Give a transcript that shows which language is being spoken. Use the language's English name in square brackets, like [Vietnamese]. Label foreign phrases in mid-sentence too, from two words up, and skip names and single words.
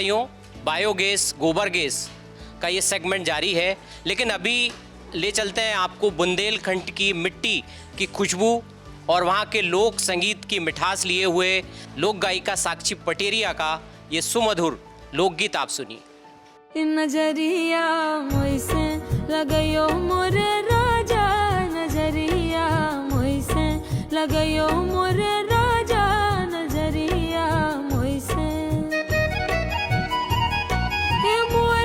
[Hindi] किसान भाइयों, बायोगैस, गोबर गैस का ये सेगमेंट जारी है, लेकिन अभी ले चलते हैं आपको बुंदेलखंड की मिट्टी की खुशबू और वहाँ के लोक संगीत की मिठास लिए हुए लोक गायिका साक्षी पटेरिया का ये सुमधुर लोकगीत आप सुनिए। [Bundeli] नजरिया मोइसे लगयो मोर राजा, नजरिया मोइसे लगयो मोर राजा, नजरिया मोइसे के मोर